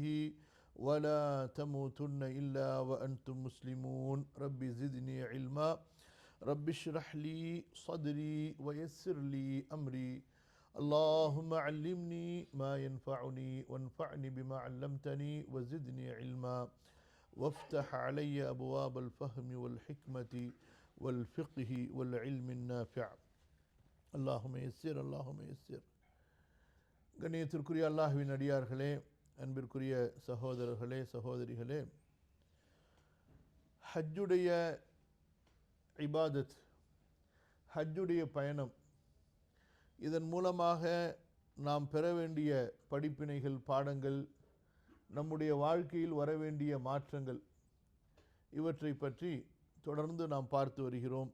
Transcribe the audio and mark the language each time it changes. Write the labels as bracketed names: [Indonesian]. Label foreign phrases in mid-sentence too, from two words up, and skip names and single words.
[Arabic] ولا تموتن إلا وأنتم مسلمون رب زدني علما رب اشرح لي صدري ويسر لي أمري اللهم علمني ما ينفعني وانفعني بما علمتني وزدني علما وافتح علي أبواب الفهم والحكمة والفقه والعلم النافع اللهم يسر اللهم يسر. [Tamil] கண்ணியத்திற்குரிய அல்லாஹ்வின் அடியார்களே, அன்பிற்குரிய சகோதரர்களே சகோதரிகளே, ஹஜ்ஜுடைய இபாதத், ஹஜ்ஜுடைய பயணம், இதன் மூலமாக நாம் பெற வேண்டிய படிப்பினைகள், பாடங்கள், நம்முடைய வாழ்க்கையில் வர வேண்டிய மாற்றங்கள், இவற்றை பற்றி தொடர்ந்து நாம் பார்த்து வருகிறோம்.